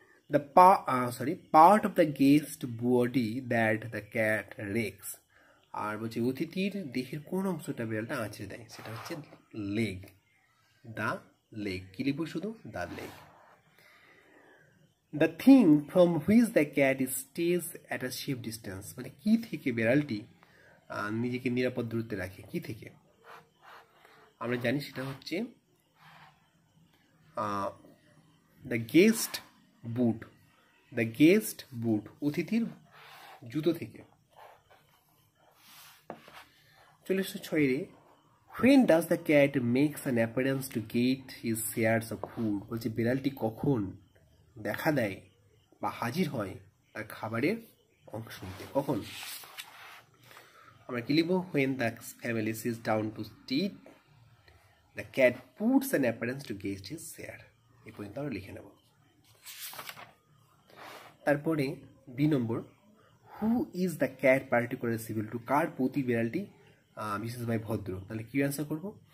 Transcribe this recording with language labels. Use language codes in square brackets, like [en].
[en] The part of the guest body that the cat rakes. [bn] আর বলছে অতিথির দেহের কোন অংশটা বিড়ালটা আঁচড়ে দেয়, সেটা হচ্ছে লেগ। The leg. কি লিখবো? শুধু the leg. [en] The thing from which the cat stays at a safe distance. [bn] মানে কি থেকে বিড়ালটি নিজেকে নিরাপদ দূরত্বে রাখে, কি থেকে? আমরা জানি সেটা হচ্ছে the guest boot. The guest বুট, অতিথির জুতো থেকে। চলে এসো [en] 6 When does the cat makes an appearance to get his shares of food? [bn] বলছে বিড়ালটি কখন দেখা দেয় বা হাজির হয় তার খাবারের অংশ নিতে, কখন? আমরা কি লিখবো? [en] When the family sits down to eat, the cat puts an appearance to get his share. [bn] এই পর্যন্ত আমরা লিখে নেব। তারপরে B number, [en] Who is the cat particular civil to? [bn] কার প্রতি বিড়ালটি বিশেষভাবে ভদ্র? তাহলে কি অ্যান্সার করবো?